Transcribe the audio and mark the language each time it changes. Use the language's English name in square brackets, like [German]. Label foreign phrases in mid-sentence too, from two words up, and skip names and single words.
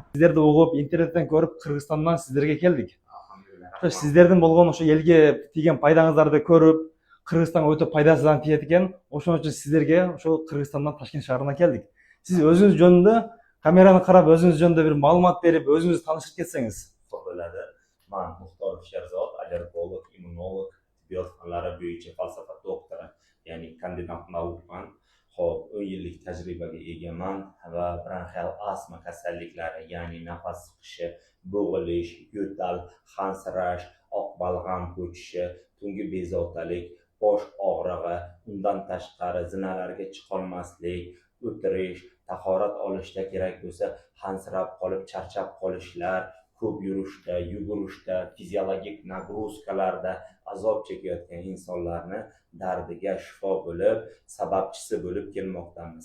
[Kyrgyz] Сіздерди угуп, интернеттен көрүп, Кыргызстандан сіздерге келдик. Сіздердин болгон ошо элге тийген пайдаңыздарды көрүп, Кыргызстанга өтө пайдасыздан тиет экен. Ошон үчүн сіздерге ошо Кыргызстандан Ташкент шаарына келдик. Сиз өзүңүз жөнүндө камераны карап, өзүңүз жөнүндө бир маалымат берип, өзүңүздү таанышып кетсеңиз. [Uzbek] Bo'ladi. Men Muxtor Sherzod, allergolog, immunolog, tibbiyot fanlari bo'yicha falsafa doktori, ya'ni kandidat naukman. Xo'p, 10 yillik tajribaga egaman va bronxial astma kasalliklari, ya'ni nafas siqishi, bo'g'ilish, yo'tal, hansirash, oq balg'am ko'chishi, tungi bezovtalik, bosh og'rig'i, undan tashqari zinalarga chiqolmaslik, o'tirish, tahorat olishda kerak bo'lsa hansirab qolib, charchab qolishlar, ko'p yurishda, yugurishda, fiziologik nagruzkalarda azob chekayotgan insonlarni dardiga shifo bo'lib, sababchisi bo'lib kelmoqdamiz.